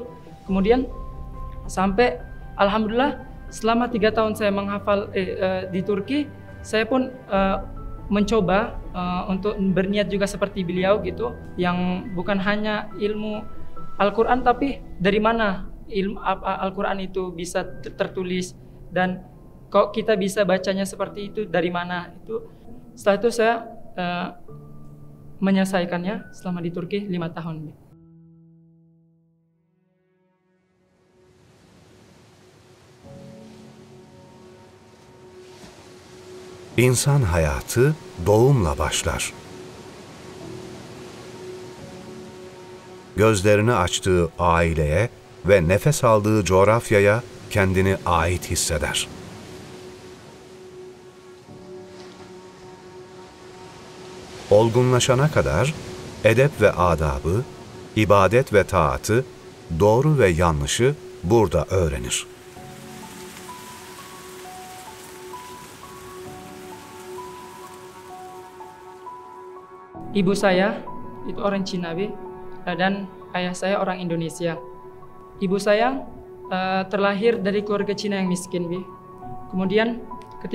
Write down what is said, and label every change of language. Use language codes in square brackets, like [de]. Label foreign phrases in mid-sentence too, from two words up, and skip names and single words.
[id] Kemudian sampai alhamdulillah selama 3 tahun saya menghafal di Turki, saya pun mencoba untuk berniat juga seperti beliau gitu, yang bukan hanya ilmu Al-Quran, tapi dari mana ilmu Al-Quran itu bisa tertulis, dan kok kita bisa bacanya seperti itu, dari mana itu. Setelah itu saya menyelesaikannya selama di Turki 5 tahun. [tr] İnsan hayatı doğumla başlar. Gözlerini açtığı aileye ve nefes aldığı coğrafyaya kendini ait hisseder. Olgunlaşana kadar edep ve adabı, ibadet ve taatı, doğru ve yanlışı burada öğrenir. [id] Ibu saya itu orang Cina, Bi, dan ayah saya orang Indonesia. Ibu saya terlahir dari keluarga Cina yang miskin, Bi.